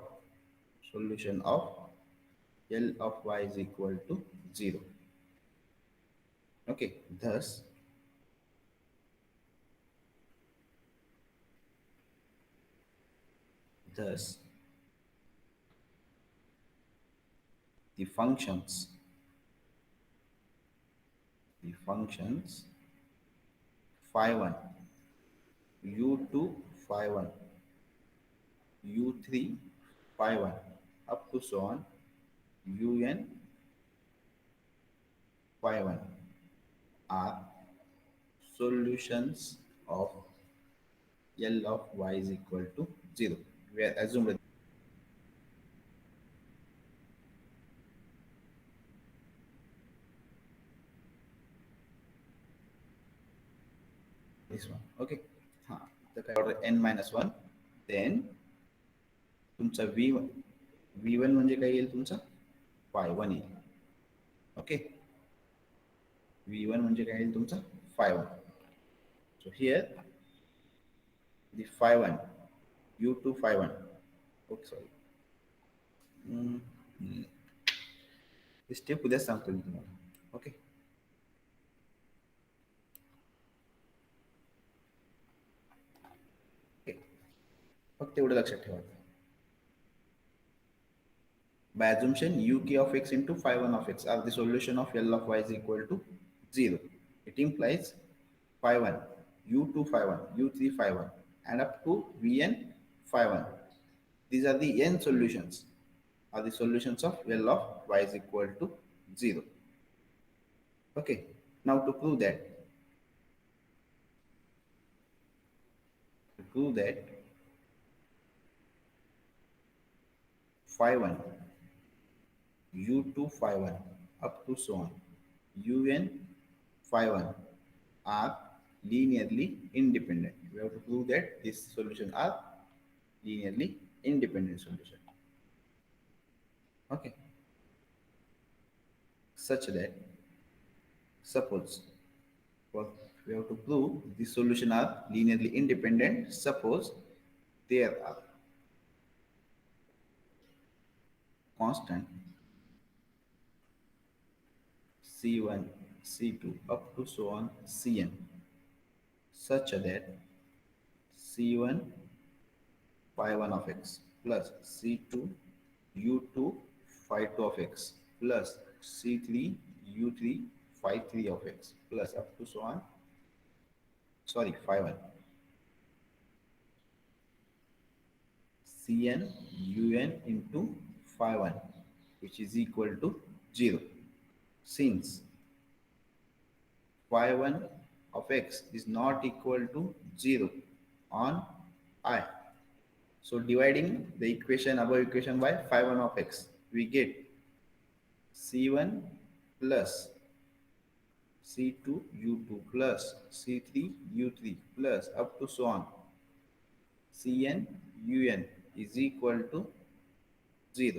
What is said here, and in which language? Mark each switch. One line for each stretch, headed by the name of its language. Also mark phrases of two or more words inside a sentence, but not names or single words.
English: Solution of L of y is equal to 0. Okay, thus the functions phi 1 u2 phi 1 u3 phi 1 up to so on un phi 1 are solutions of L of y is equal to 0. We are assumed this one.
Marathi: Okay, हाँ, तर काय
English: order n minus 1, then
Marathi: तुमचा v1 म्हणजे काय येईल तुमचा phi 1 येईल. ओके, v1 म्हणजे काय येईल तुमचा phi 1.
English: So here the phi 1 u2 phi 1, okay, sorry,
Marathi: स्टेप उद्या सांगतो मी तुम्हाला. ओके, फक्त एवढं लक्षात ठेवा.
English: By assumption, uk of x into phi 1 of x are the solution of L of y is equal to 0. It implies phi 1, u2 phi 1, u3 phi 1, and up to vn phi 1. These are the n solutions, are the solutions of L of y is equal to 0. Okay, now to prove that, phi 1 u2 phi 1 up to so on un phi 1 are linearly independent. We have to prove that these solutions are linearly independent solution. Okay, such that suppose, well, we have to prove the solution are linearly independent. Suppose there are constant c1 c2 up to so on cn such that c1 phi 1 of x plus c2 u2 phi 2 of x plus c3 u3 phi 3 of x plus up to so on, sorry, phi 1, Cn un into phi 1, which is equal to 0. Since phi 1 of x is not equal to 0 on I, so dividing the equation, above equation by phi 1 of x, we get C1 plus C2 U2 plus C3 U3 plus up to so on, Cn Un is equal to 0.